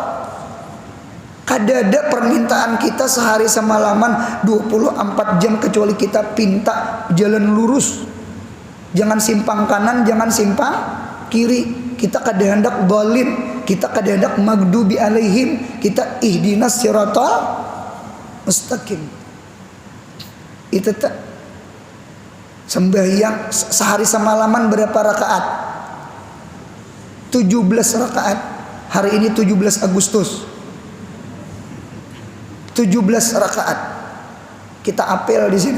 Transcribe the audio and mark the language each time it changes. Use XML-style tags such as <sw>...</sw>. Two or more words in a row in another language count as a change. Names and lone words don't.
<bjn>Kadada permintaan kita sehari semalaman 24 jam kecuali kita pinta jalan lurus, jangan simpang kanan, jangan simpang kiri. Kita kada hendak dhalin, kita kada hendak</bjn> <ar>مغضوب عليهم,</ar> <bjn>kita</bjn> <ar>اهدنا الصراط المستقيم.</ar> <bjn>Itu tak sembahyang sehari semalaman berapa rakaat? 17 rakaat. Hari ini 17 Agustus. 17 rakaat. Kita apel di sini.</bjn>